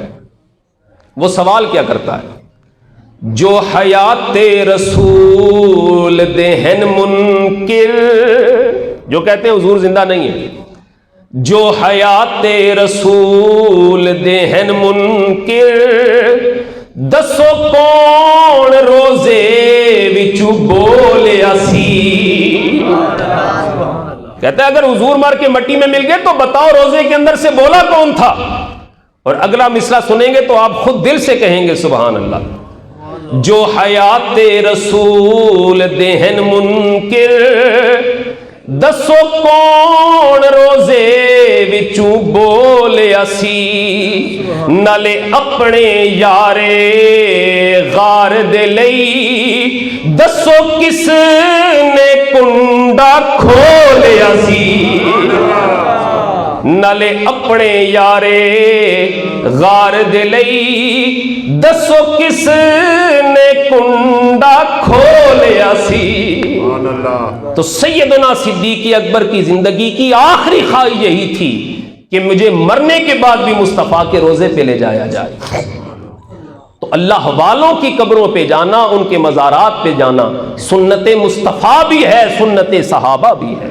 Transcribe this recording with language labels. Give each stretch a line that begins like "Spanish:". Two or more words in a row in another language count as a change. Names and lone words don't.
Urdu: وہ سوال کیا کرتا ہے, جو حیات رسول دہن منکر, جو کہتے ہیں حضور زندہ نہیں ہے, جو حیات رسول دہن منکر
Punjabi: دسو کون روزے وچو بولیا سی.
Urdu: کہتا ہے اگر حضور مار کے مٹی میں مل گئے تو بتاؤ روزے کے اندر سے بولا کون تھا. اور اگلا مصرع سنیں گے تو آپ خود دل سے کہیں گے
Arabic: سبحان اللہ.
Punjabi: جو حیات رسول دہن منکر دسو کون روزے وچوں بولیا سی. نالے اپنے یارے غار دے لئی دسو کس نے کنڈا کھولیا سی. نالے اپنے یارے غار دے لئی دسو کس نے کنڈا کھولیا سی.
Urdu: تو سیدنا صدیق اکبر کی زندگی کی آخری خواہش یہی تھی کہ مجھے مرنے کے بعد بھی مصطفیٰ کے روزے پہ لے جایا جائے. تو اللہ والوں کی قبروں پہ جانا, ان کے مزارات پہ جانا سنت مصطفیٰ بھی ہے, سنت صحابہ بھی ہے.